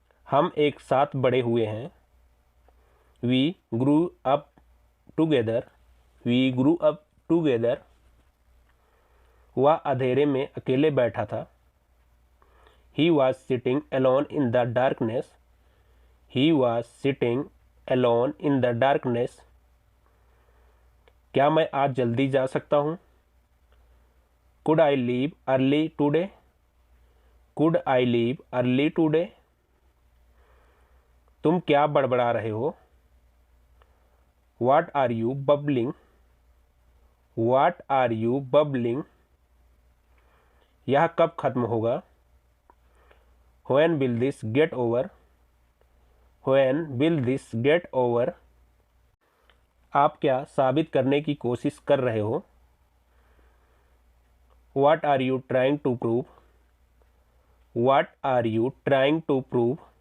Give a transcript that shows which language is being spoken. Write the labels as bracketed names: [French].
[Hindi] हम एक साथ बड़े हुए हैं। [English] We grew up together. We grew up together. [Hindi] वह अंधेरे में अकेले बैठा था। [English] He was sitting alone in the darkness. He was sitting alone in the darkness. [Hindi] क्या मैं आज जल्दी जा सकता हूँ? [English] Could I leave early today? Could I leave early today? [Hindi] तुम क्या बड़बड़ा रहे हो? [English] What are you bubbling? What are you bubbling? [Hindi] यह कब खत्म होगा? [English] When will this get over? When will this get over? [Hindi] आप क्या साबित करने की कोशिश कर रहे हो? [English] What are you trying to prove? What are you trying to prove?